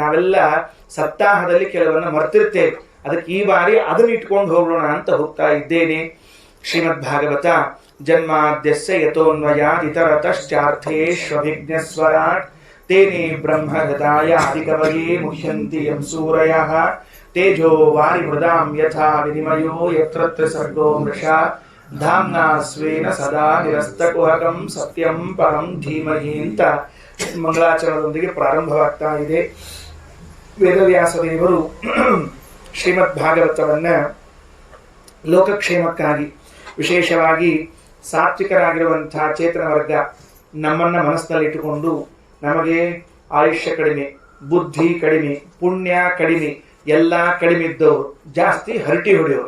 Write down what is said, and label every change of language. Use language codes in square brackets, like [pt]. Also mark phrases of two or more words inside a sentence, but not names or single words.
[kn] ನಾವೆಲ್ಲ ಸಪ್ತಾಹದಲ್ಲಿ ಕೆಲವನ್ನ ಮರ್ತಿರ್ತೇವೆ, ಅದಕ್ಕೆ ಈ ಬಾರಿ ಅದನ್ನು ಇಟ್ಕೊಂಡು ಹೋಗೋಣ ಅಂತ ಹೋಗ್ತಾ ಇದ್ದೇನೆ. [sa] ಶ್ರೀಮದ್ ಭಾಗವತ ಜನ್ಮಾದ್ಯಸ್ಯ ಯತೋನ್ವಯಾತ್ ಇತರತಶ್ಚಾರ್ಥೇಷ್ವಭಿಜ್ಞಸ್ವರಾಟ್ ತೇನೇ ಬ್ರಹ್ಮ ಹೃದಯ ಆದಿಕವಯೇ ಮುಹ್ಯಂತಿ ಯಂ ಸೂರಯಃ ತೇಜೋ ವಾರಿ ಮೃದಾಂ ಯಥಾ ವಿನಿಮಯೋ ಯತ್ರ ಸರ್ಗೋ ಮೃಷಾ ಧಾಮ್ನಾ ಸ್ವೇನ ಸದಾ ನಿರಸ್ತಕುಹಕಂ ಸತ್ಯಂ ಪರಂ ಧೀಮಹಿ [kn] ಅಂತ ಮಂಗಳಾಚರಣದೊಂದಿಗೆ ಪ್ರಾರಂಭವಾಗ್ತಾ ಇದೆ. ವೇದವ್ಯಾಸ ದೇವರು ಶ್ರೀಮದ್ ಭಾಗವತವನ್ನ ಲೋಕಕ್ಷೇಮಕ್ಕಾಗಿ, ವಿಶೇಷವಾಗಿ ಸಾತ್ವಿಕರಾಗಿರುವಂತಹ ಚೇತನ ವರ್ಗ ನಮ್ಮನ್ನ ಮನಸ್ಸಿನಲ್ಲಿಟ್ಟುಕೊಂಡು, ನಮಗೆ ಆಯುಷ್ಯ ಕಡಿಮೆ, ಬುದ್ಧಿ ಕಡಿಮೆ, ಪುಣ್ಯ ಕಡಿಮೆ, ಎಲ್ಲ ಕಡಿಮೆ ಇದ್ದವರು ಜಾಸ್ತಿ ಹರಟಿ ಹೊಡೆಯೋರು.